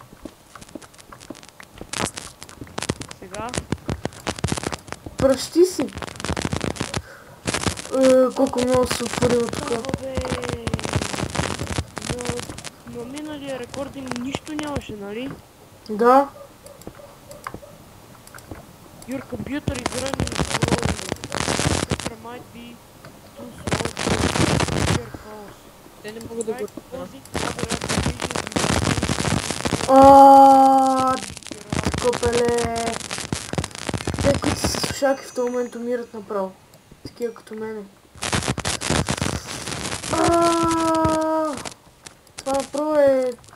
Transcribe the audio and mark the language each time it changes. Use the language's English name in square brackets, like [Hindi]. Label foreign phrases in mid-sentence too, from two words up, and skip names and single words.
[Bulgarian] Сега? Пръщи си. Колко много се отворило тук. Бе. На миналия рекординг нищо нямаше, нали? Да. [English] Your computer is running slowly. Computer might be too slow to your calls. [Bulgarian] Те не мога да го Копеле. Те, които са слушалки в този момент умират направо. Такива като мене. Това направо е...